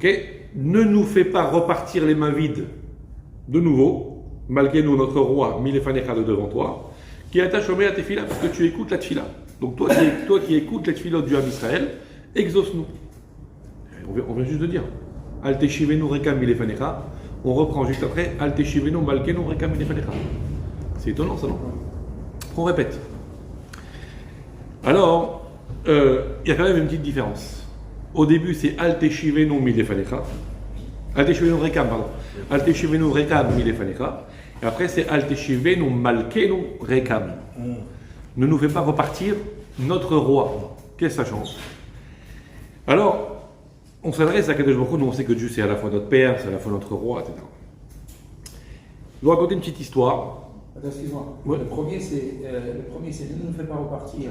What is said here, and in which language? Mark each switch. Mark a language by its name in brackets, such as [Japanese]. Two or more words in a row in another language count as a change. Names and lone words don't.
[French] Ne nous fais pas repartir les mains vides de nouveau, Malkenu, notre roi, Milefanecha de devant toi, qui attache au à Tefila, parce que tu écoutes la Tefila. Donc toi qui écoutes les tefilot du Ham Israël, exauce-nous. On vient juste de dire. [Hebrew] אל תשיבנו ריקם מלפניך. [French] On reprend juste après. [Hebrew] אל תשיבנו מלכנו ריקם מלפניך. [French] C'est étonnant ça, non? On répète. Alors, il y a quand même une petite différence. Au début, c'est [Hebrew] אל תשיבנו מלפניך. אל תשיבנו ריקם, pardon. אל תשיבנו ריקם מלפניך. [French] Et après, c'est [Hebrew] אל תשיבנו מלכנו ריקם. [French] Ne nous fait pas repartir notre roi. Qu'est-ce que ça change? Alors, on s'adresse à Kadosh Baruch Hu, nous on sait que Dieu c'est à la fois notre père, c'est à la fois notre roi, etc. Je vais vous raconter une petite histoire. Attends, excuse-moi. Ouais. Le premier c'est ne nous fais pas repartir